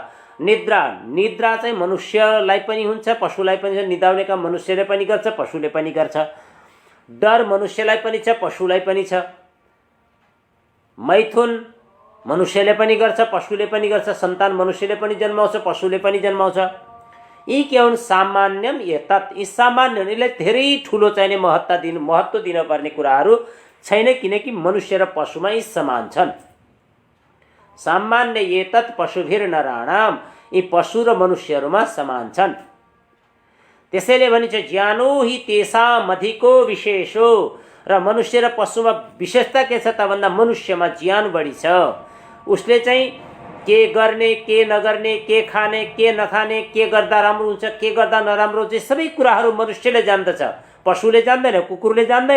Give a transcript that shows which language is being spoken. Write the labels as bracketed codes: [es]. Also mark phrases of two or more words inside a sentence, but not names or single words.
[ne] निद्रा चाहिँ मनुष्यलाई पनि हुन्छ, पशुलाई पनि छ। निदाउने काम मनुष्यले पनि गर्छ, पशुले पनि गर्छ। डर मनुष्यलाई पनि छ, पशुलाई पनि छ। मैथुन मनुष्यले पनि गर्छ, पशुले पनि गर्छ। सन्तान मनुष्यले पनि जन्माउँछ, पशुले पनि जन्माउँछ। यी के हुन्? [sa] सामान्यम एतत्। [ne] यी सामान्य, यसलाई धेरै ठुलो चाहिने महत्त्व दिनुपर्ने कुराहरू छैन, किनकि मनुष्य र पशुमा यी समान छन्। [sa] सामान्य एतत् पशुभिर्नराणां, [ne] यी पशु र मनुष्यहरूमा समान छन्। त्यसैले भनिन्छ [sa] ज्ञानो हि तेषाम् अधिको विशेषो। [ne] र मनुष्य र पशुमा विशेषता के छ त भन्दा मनुष्यमा ज्ञान बढी छ। उसले चाहिँ के गर्ने, के नगर्ने, के खाने, के नखाने, के गर्दा राम्रो हुन्छ, के गर्दा नराम्रो हुन्छ, सबै कुराहरू मनुष्यले जान्दछ, पशुले जान्दैन, कुकुरले जान्दैन।